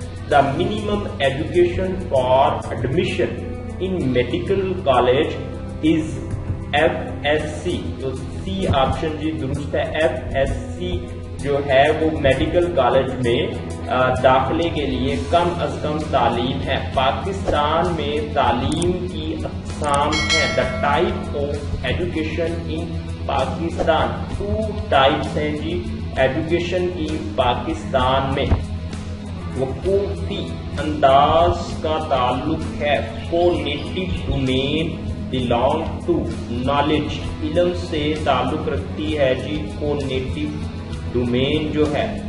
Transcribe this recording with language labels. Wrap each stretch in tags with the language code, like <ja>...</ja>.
<en>The minimum education for admission in medical college is FSC.</en> <ur>تو سی option جی درست ہے. FSC جو ہے وہ میڈیکل کالج میں داخلے کے لیے کم از کم تعلیم ہے. پاکستان میں تعلیم کی اقسام ہیں.</ur> <en>The type of education in Pakistan.</en> <ur>2 types ہیں جی ایجوکیشن کی پاکستان میں. وقوفی انداز کا تعلق ہے.</ur> <en>Phonetic domain belong to knowledge.</en> <ur>علم سے تعلق رکھتی ہے جی فونیٹک ڈومین جو ہے.</ur>